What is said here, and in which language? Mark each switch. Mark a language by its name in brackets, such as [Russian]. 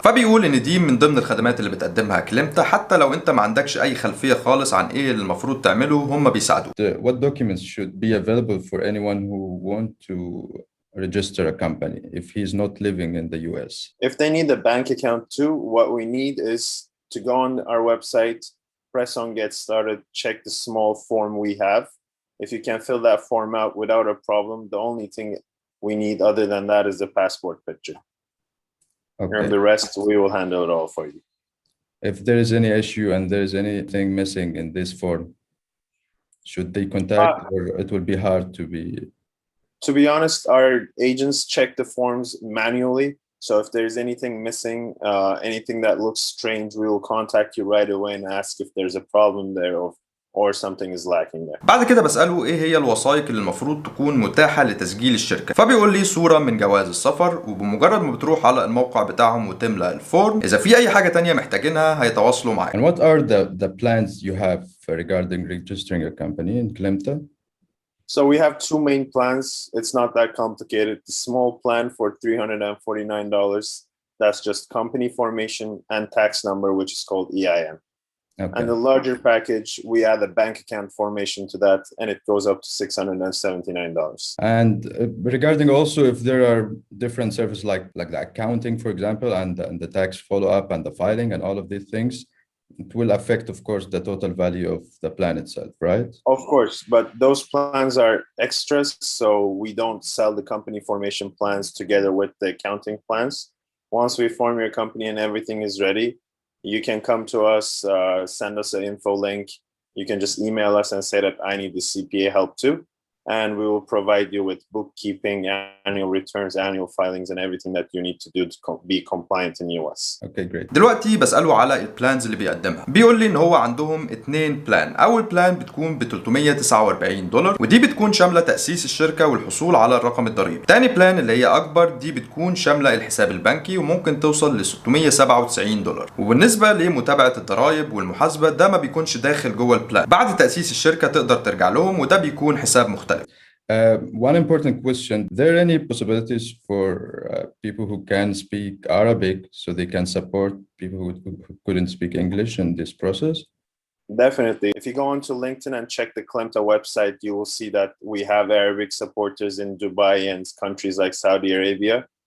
[Arabic] فبيقول إن دي من ضمن الخدمات اللي بتقدمها كليمتا، حتى لو أنت ما عندكش أي خلفية خالص عن إيه اللي المفروض تعمله هم بيساعدوك. [English] What documents should be available for anyone who want to register a company if he's not living in the US? If they need a bank account too, what we need is to go on our website, press on get started, check the small form we have. If you can fill that form out without a problem, the only thing we need other than that is the passport picture. Okay. And the rest, we will handle it all for you. If there is any issue and there is anything missing in this form, should they contact or it will be hard to be? To be honest, our agents check the forms manually. So if there's anything missing, anything that looks strange, we will contact you right away and ask if there's a problem there or something is lacking there. [Arabic] بعد كده بسأله إيه هي الوثائق اللي المفروض تكون متاحة لتسجيل الشركة. فبيقول لي صورة من جواز السفر، وبمجرد ما بتروح على الموقع بتاعهم وتملأ الفورم، إذا في أي حاجة تانية محتاجينها هيتواصلوا معاك. [English] And what are the plans you have regarding registering a company in Klimta? So we have two main plans. It's not that complicated. The small plan for $349, that's just company formation and tax number, which is called EIN. Okay. And the larger package, we add a bank account formation to that, and it goes up to $679. And regarding also if there are different services like the accounting, for example, and the tax follow-up and the filing and all of these things, it will affect, of course, the total value of the plan itself, right? Of course, but those plans are extras, so we don't sell the company formation plans together with the accounting plans. Once we form your company and everything is ready, you can come to us, send us an info link. You can just email us and say that I need the CPA help too. And we will provide you with bookkeeping, annual returns, annual filings, and everything that you need to do to be compliant in US. Okay, great. [Arabic] دلوقتي بسأله على البلانز اللي بيقدمها. بيقول لي ان هو عندهم 2 بلان. اول بلان بتكون ب $349، ودي بتكون شاملة تأسيس الشركة والحصول على الرقم الضريبي. تاني بلان اللي هي اكبر، دي بتكون شاملة الحساب البنكي وممكن توصل ل $697. وبالنسبة لمتابعة الضرائب والمحاسبة، ده ما بيكونش داخل جوه البلان. بعد تأسيس الشركة تقدر ترجع لهم، وده بيكون حساب مختلف. [English] One important question, there any possibilities for people who can speak Arabic so they can support people who couldn't speak English in this process? Definitely. If you go onto LinkedIn and check the Klemta website, you will see that we have Arabic supporters in Dubai and countries like Saudi Arabia.